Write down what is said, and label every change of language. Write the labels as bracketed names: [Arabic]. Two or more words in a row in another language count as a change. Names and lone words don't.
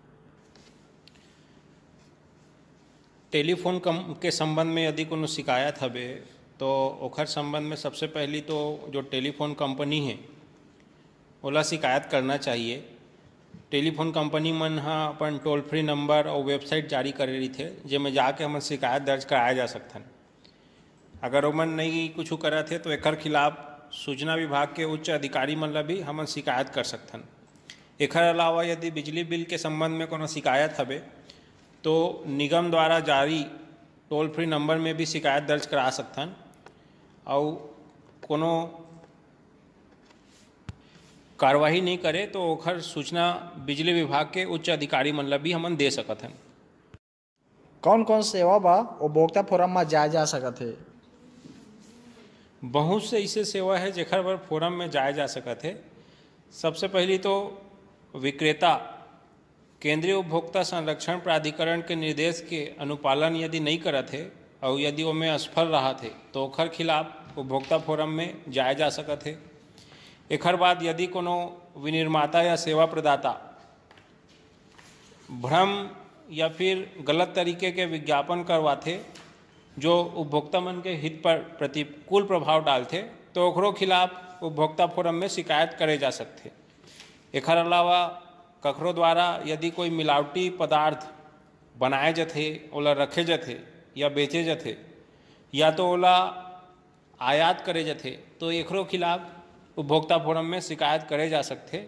[Chhattisgarhi] टेलीफोन के संबंध में यदि कोनो शिकायत हवे तो ओखर संबंध में सबसे पहली तो जो टेलीफोन कंपनी है ओला शिकायत करना चाहिए। टेलीफोन कंपनी मन अपन [English] toll free number [Chhattisgarhi] और वेबसाइट जारी करे रही थे जिसमें जाके हमन शिकायत दर्ज कराया जा सकथन। अगर ओमन नहीं कुछ करा थे तो एकर खिलाफ सूचना विभाग के उच्च अधिकारी मन ला भी हमन शिकायत कर सकथन। एकर अलावा यदि बिजली बिल के संबंध में कोनो शिकायत हवे तो निगम द्वारा जारी [English] toll free number [Chhattisgarhi] में भी शिकायत दर्ज करा सकथन और कोनो कार्रवाई नहीं करे तो ओखर सूचना बिजली विभाग के उच्च अधिकारी मन ला भी हमन दे सकत हन। कौन कौन सेवा बा उपभोक्ता फोरम में जाए जा सकत है? बहुत से ऐसे सेवा है जेकर पर फोरम में जाए जा सकत है। सबसे पहली तो विक्रेता केंद्रीय उपभोक्ता संरक्षण प्राधिकरण के निर्देश के अनुपालन यदि नहीं करत है और यदि वो में असफल रहा थे तो ओखर खिलाफ उपभोक्ता फोरम में जाए जा सकत है। एकर बाद यदि कोनो विनिर्माता या सेवा प्रदाता भ्रम या फिर गलत तरीके के विज्ञापन करवाथे जो उपभोक्ता मन के हित पर प्रतिकूल प्रभाव डालथे तो ओकरो खिलाफ उपभोक्ता फोरम में शिकायत करे जा सकथे। एकर अलावा कखरो द्वारा यदि कोई मिलावटी पदार्थ बनाए जाथे, ओला रखे जाथे या बेचे जाथे या तो ओला आयात करे जाथे तो एकरो खिलाफ उपभोक्ता फोरम में शिकायत करे जा सकथे।